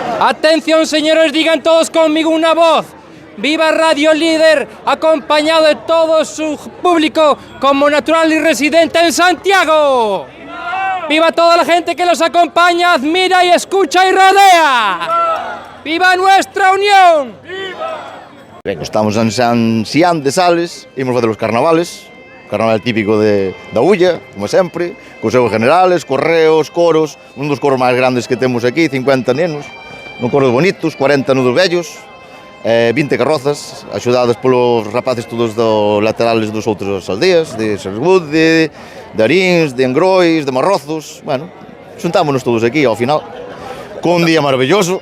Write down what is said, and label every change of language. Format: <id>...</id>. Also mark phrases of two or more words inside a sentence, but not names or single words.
<es>Atención, señores, digan todos conmigo una voz. Viva Radio Líder, acompañado de todo su público como natural y residente en Santiago. ¡Viva toda la gente que los acompaña, admira y escucha y rodea! ¡Viva nuestra unión!</es> <gl>Ben, estamos en San Xián de Sales, imos facer os carnavales, carnaval típico da Ulla, como sempre, cos seus generales, correos, coros, un dos coros máis grandes que temos aquí, 50 nenos, non coros bonitos, 40 nudos vellos, 20 carrozas, axudadas polos rapaces todos do laterales dos outros aldeas, de Sergude, de Arins, de Engrois, de Marrozos, bueno, xuntámonos todos aquí ao final, con un día maravilloso.</gl>